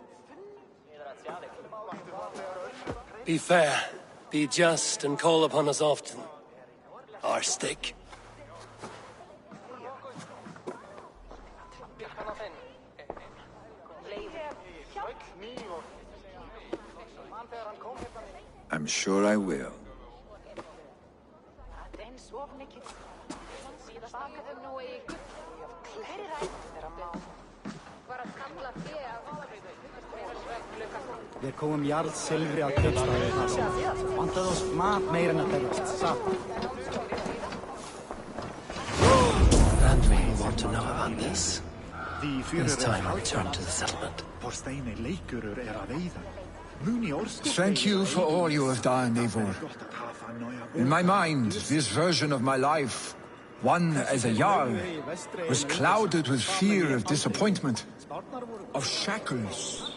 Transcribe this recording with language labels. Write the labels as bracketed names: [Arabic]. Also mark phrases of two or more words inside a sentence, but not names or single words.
[English] Be fair, be just, and call upon us often. Our stick. I'm sure I will. [Icelandic] Við komum jarðsilfri að kaupstaði þar. Vantaði oss mat meira en að berjast saman. [English] And we want to know about this. It's time I return to the settlement. Thank you for all you have done, Eivor. In my mind, this version of my life, one as a Jarl, was clouded with fear of disappointment, of shackles.